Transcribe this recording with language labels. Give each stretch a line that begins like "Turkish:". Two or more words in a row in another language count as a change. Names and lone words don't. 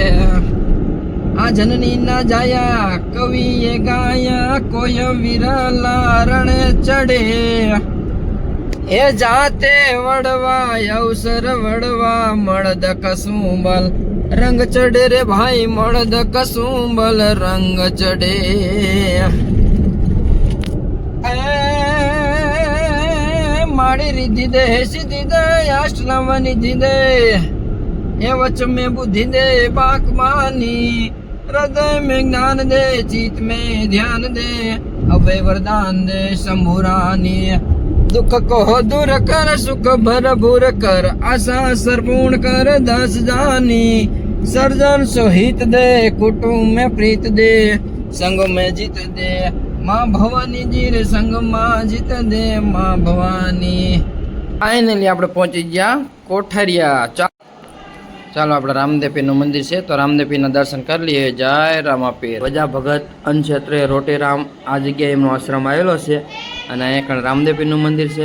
Gujarati: આ જનની ના જાયા કવિએ ગાયા, કોઈ વિરલા રણે ચડે, એ જાતે વડવા અવસર વડવા, મળદ કસુંબલ રંગ ચડે રે ભાઈ, મળદ કસુંબલ રંગ ચડે. માડી રીધી દે સીધી દે, આશ્રમ નિધિ દે, એ વચ
Hindi: में बुद्धि दे बाकमानी, हृदय में ज्ञान दे, चित में ध्यान दे, अभय वरदान दे शंभुरानी. दुख को दूर कर, सुख भरपूर कर, आशा सर्पूर्ण कर, दस जानी, सर्जन सोहित दे, कुटुंब में प्रीत दे, संग में जीत दे, माँ भवानी जी रे संग में जीत दे माँ भवानी.
Gujarati: ફાઇનલી આપણે પહોંચી ગયા કોઠારિયા. ચાલો આપણે રામદેવપીરનું મંદિર છે તો રામદેવપીરના દર્શન કરી લઈએ. જય રામાપીર. વજા ભગત અનક્ષેત્રે રોટેરામ આ જગ્યાએ એમનો આશ્રમ આવેલો છે અને અહીંયા કણ રામદેવપીરનું મંદિર છે.